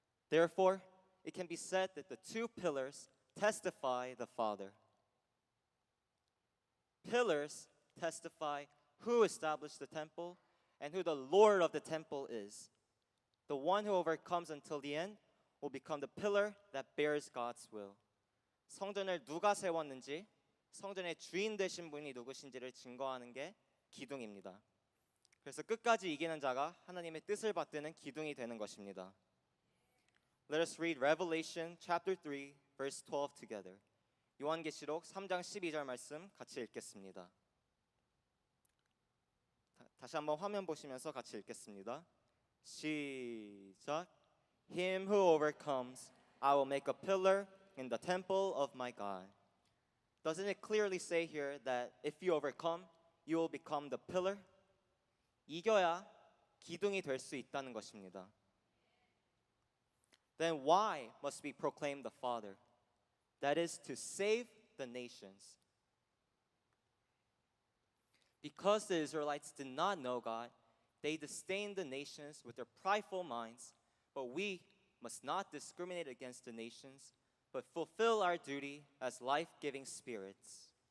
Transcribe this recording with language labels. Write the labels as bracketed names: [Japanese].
[English] Therefore, it can be said that the two pillars testify the Father. Pillars testify who established the temple and who the Lord of the temple is. The one who overcomes until the end will become the pillar that bears God's will. [Korean] 성전을 누가 세웠는지, 성전의 주인 되신 분이 누구신지를 증거하는 게 기둥입니다. 그래서 끝까지 이기는 자가 하나님의 뜻을 받드는 기둥이 되는 것입니다. [English] Let us read Revelation chapter 3 verse 12 together. [Korean] 요한계시록 3장 12절 말씀 같이 읽겠습니다. 다시 한번 화면 보시면서 같이 읽겠습니다. 시작. [English] Him who overcomes, I will make a pillar in the temple of my God. Doesn't it clearly say here that if you overcome, you will become the pillar? [Korean] 이겨야 기둥이 될 수 있다는 것입니다. [English] Then why must we proclaim the Father? That is to save the nations. Because the Israelites did not know God, they disdained the nations with their prideful minds, but we must not discriminate against the nations, but fulfill our duty as life-giving spirits.